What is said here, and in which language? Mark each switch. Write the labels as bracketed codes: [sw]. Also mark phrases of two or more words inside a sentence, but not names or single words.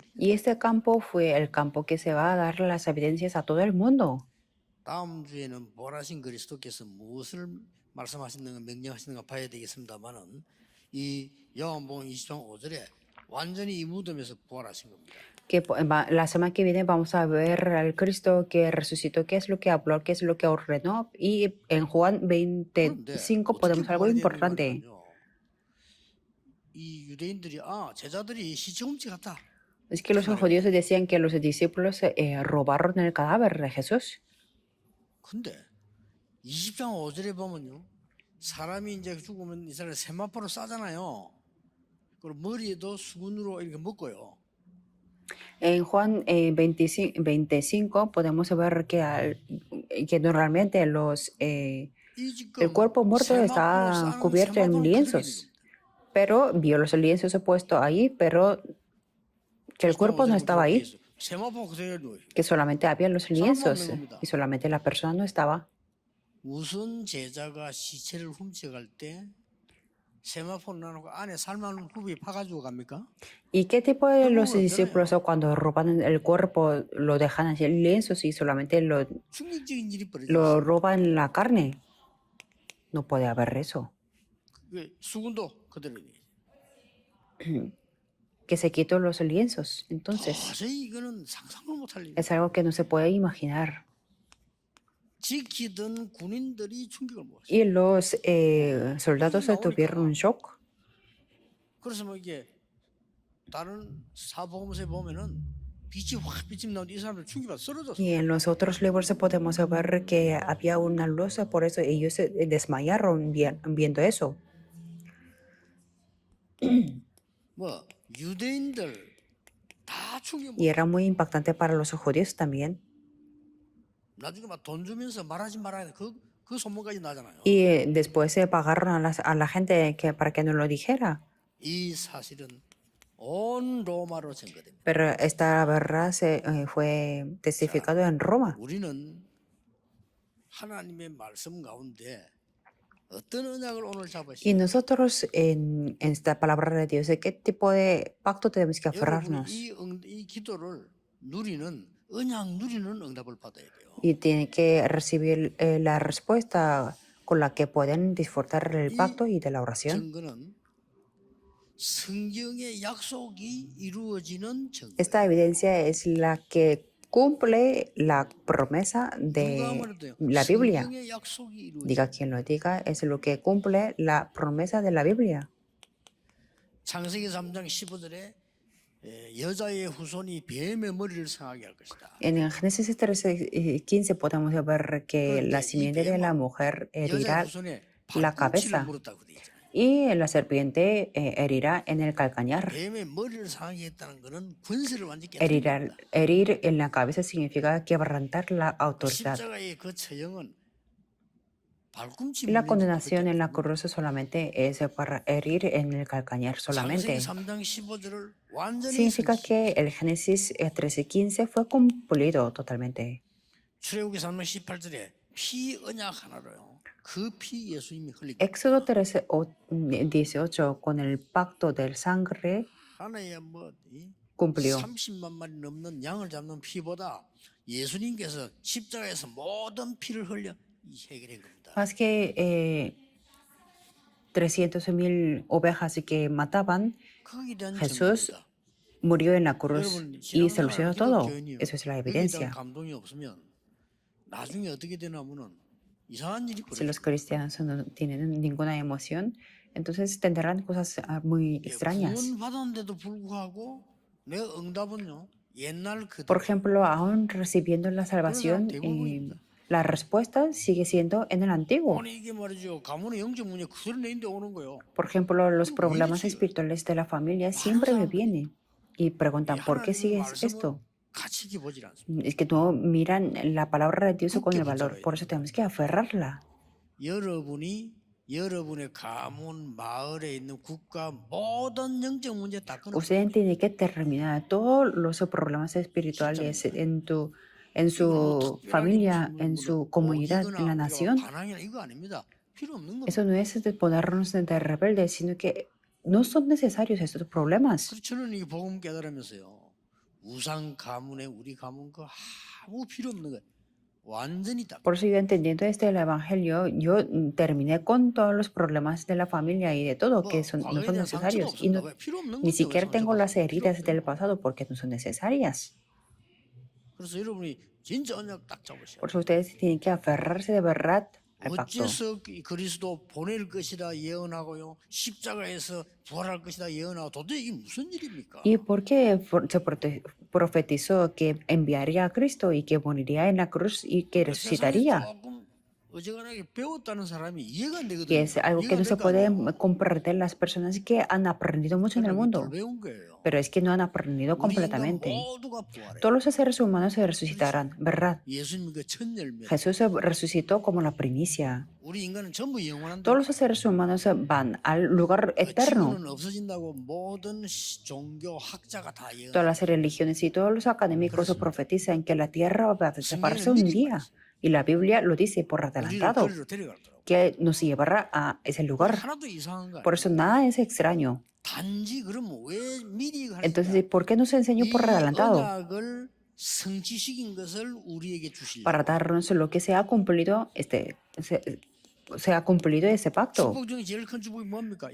[es] Y este campo fue el campo que se va a dar las evidencias a todo el mundo. [ko] 다음 주에는 보라신 그리스도께서 무엇을 말씀하시는가 명령하시는가 봐야 되겠습니다만은 이 요한복음 20장 5절에 완전히 이 무덤에서 부활하신 겁니다. [es] Que la semana que viene vamos a ver al Cristo que resucitó, qué es lo que habló, qué es lo que ordenó. Y en Juan [ko] 그런데 25 어떻게 [es] podemos ver algo [ko] 부활이 [es] importante. [ko] 되는가요? 이 유대인들이 제자들이 시체 훔쳐갔다. [es] Es que los judíos decían que los discípulos robaron el cadáver de Jesús. [ko] 근데 20장 5절에 보면요. 사람이 이제 죽으면 이 사람을 세마포로 싸잖아요. 그리고 머리에도 수건으로 이렇게 묶어요. [es] En Juan 25 podemos ver que normalmente [ko] 이 지금 [es] el cuerpo muerto [ko] 세마포로 [es] está [ko] 싸는 [es] cubierto en [ko] 세마포는 [es] lienzos. [ko] 그렇게 [es] Pero vio los lienzos puestos ahí, pero que el cuerpo no estaba ahí, [ko] 세마포 그대로 [es] que solamente había los lienzos [ko] 겁니다. [es] y solamente la persona no estaba. [ko] 무슨 제자가 시체를 훔쳐갈 때 세마포 나누고 안에 삶아놓은 후비 파가지고 갑니까? [es] ¿Y qué tipo de los [ko] 대부분 [es] discípulos [ko] 없잖아요. [es] cuando roban el cuerpo lo dejan así en lienzos y solamente [ko] 충격적인 일이 벌어져 [es] lo [ko] 있어요. [es] roban la carne? No puede haber eso. [ko] 그 수군도 그대로 [es] Que se quitó los lienzos. Entonces, [ko] 도저히 이거는 상상도 못할 일. [es] es algo que no se puede imaginar. [ko] 지키던 군인들이 충격을 먹었어요. [es] Y los soldados tuvieron un shock. [ko] 그래서 뭐 이게 다른 사복음서에 보면은 빛이 확 비치면 나오는데 이 사람들 충격받아 쓰러졌어. [es] Y en los otros libros podemos ver que había una luz, por eso ellos se desmayaron viendo eso. [ko] 뭐 유대인들 다 충격 [es] Y [ko] 먹었어. [es] era muy impactante para los judíos también. [ko] 나중에 막 돈 주면서 말하지 말아야 돼. 그 소문까지 나잖아요. [es] Y después se pagaron a la gente para que no lo dijera. [ko] 이 사실은 온 로마로 증거됩니다. [es] Pero esta verdad fue testificado en Roma. [ko] 우리는 하나님의 말씀 가운데 어떤 언약을 오늘 [es] Y [ko] 잡으시죠? [es] nosotros en esta palabra de Dios, ¿de qué tipo de pacto tenemos que [ko] 여러분이 [es] aferrarnos? [ko] 이 기도를 누리는 언약 누리는 응답을 받아야 돼요. [es] Y tiene que recibir la respuesta con la que pueden disfrutar del pacto y de la oración. [ko] 증거는 성경의 약속이 이루어지는 증거. [es] Esta evidencia es la que cumple la promesa de la Biblia. [ko] 성경의 약속이 이루어지는. [es] Diga quien lo diga, es lo que cumple la promesa de la Biblia. [ko] 창세기 3장 15절에 여자의 후손이 뱀의 머리를 상하게 할 것이다. [es] En el Génesis 13:15 podemos ver que la simiente de la mujer herirá [ko] 여자의 후손에 [es] la [ko] 발꿈치를 [es] cabeza [ko] 물었다고 돼 있잖아요. [es] y la serpiente herirá en el calcañar. [ko] 뱀의 머리를 상하게 했다는 것은 권세를 완전히 [es] Herir, [ko] 깨뜨린다. [es] herir en la cabeza significa quebrantar la autoridad. [ko] 십자가의 그 처형은 발꿈치 [es] La [ko] 물린 [es] condenación en la [ko] 것밖에 [es] cruz solamente es para herir en el calcañar solamente. [ko] 창세기 3장 15절을 완전히 [es] Significa [ko] 성취. [es] que el Génesis 13:15 fue cumplido totalmente. [ko] 출애굽기 3장 18절에 피 언약 하나로요. 그 피 예수님이 흘리고 [es] Éxodo 13:18 con el pacto del sangre [ko] 하나의 뭐 [es] cumplió. [ko] 30만 마리 넘는 양을 잡는 피보다 예수님께서 십자가에서 모든 피를 흘려 해결한 겁니다. [es] Más que 300,000 ovejas que mataban, [ko] 거기에 대한 [es] Jesús [ko] 증거입니다. [es] murió en la cruz [ko] 여러분 [es] y solucionó [ko] 신앙생활 [es] todo. [ko] 기독교인이요. [es] Eso es la [ko] 거기에 대한 [es] evidencia. [ko] 감동이 없으면 나중에 어떻게 되냐면은 이상한 일이 [es] Si los [ko] 벌어져요. [es] cristianos no tienen ninguna emoción, entonces tendrán cosas muy extrañas. [ko] 구원 받았는데도 불구하고 내 응답은요 옛날 그대로. [es] Por ejemplo, aún recibiendo la salvación, la respuesta sigue siendo en el antiguo. [ko] 아니 이게 말이죠 가문의 영적 문제 그대로 내 인데 오는 거예요. [es] Por ejemplo, los problemas espirituales de la familia siempre me vienen y preguntan, ¿por qué sigues esto? [ko] 같이 보질 않습니다. [es] Es que no miran la palabra de Dios con el valor, por eso tenemos que aferrarla. [ko] 여러분의 가문, 마을에 있는 국가 모든 영적 문제 다 끊어. [es] Usted tiene que terminar todos los problemas espirituales en su familia, en su comunidad, en la nación. [ko] 이거 아닙니다. 필요 없는 겁니다. [es] Eso no es de ponernos de rebeldes, sino que no son necesarios estos problemas. [ko] 그래서 저는 이 복음 깨달으면서요. 우상 가문에 우리 가문 거 아무 필요 없는 거예요. 완전히 딱. [es] Por eso yo entendiendo el evangelio, yo terminé con todos los problemas de la familia y de todo que no son necesarios. Y ni siquiera tengo las heridas del pasado porque no son necesarias. [ko] 그래서 여러분이 진짜 언약 딱 잡으셔야 [es] Por eso ustedes tienen que aferrarse de verdad al pacto. [ko] 어째서 그리스도 보낼 것이다 예언하고요. 십자가에서 부활할 것이다 예언하고 도대체 이게 무슨 일입니까? [es] ¿Y por qué se profetizó que enviaría a Cristo y que moriría en la cruz y que resucitaría? [ko] 조금 어지간하게 배웠다는 사람이 이해가 안 되거든요. [es] Que es algo que no se puede comprender las personas que han aprendido mucho en el mundo. [ko] 배운 거예요. [es] Pero es que no han aprendido completamente. [ko] 모두가 부활해. [es] Todos los seres humanos se resucitarán, ¿verdad? [ko] 예수님 그 첫 열매. [es] Jesús se resucitó como la primicia. [ko] 우리 인간은 전부 영원한다. [es] Todos los seres humanos van al lugar eterno. [ko] 지구는 없어진다고 모든 종교 학자가 다 예언. [es] Todas las religiones y todos los académicos profetizan que la tierra va a desaparecer un día. Y la Biblia lo dice por [ko] 우리를 [es] adelantado, [ko] 거리로 데려가더라고. [es] que nos llevará a ese lugar. [ko] 하나도 이상한 거 [es] Por eso [ko] 아니야. [es] nada es extraño. [ko] 단지 그러면 왜 미리 [es] Entonces, [ko] 하시냐? [es] ¿por qué nos enseñó por [ko] 이 [es] adelantado? [ko] 언약을 성취시킨 것을 우리에게 [es] Para [ko] 주시려고. [es] darnos lo que se ha cumplido, se ha cumplido ese pacto. [ko] 축복 중에 제일 큰 축복이 뭡니까?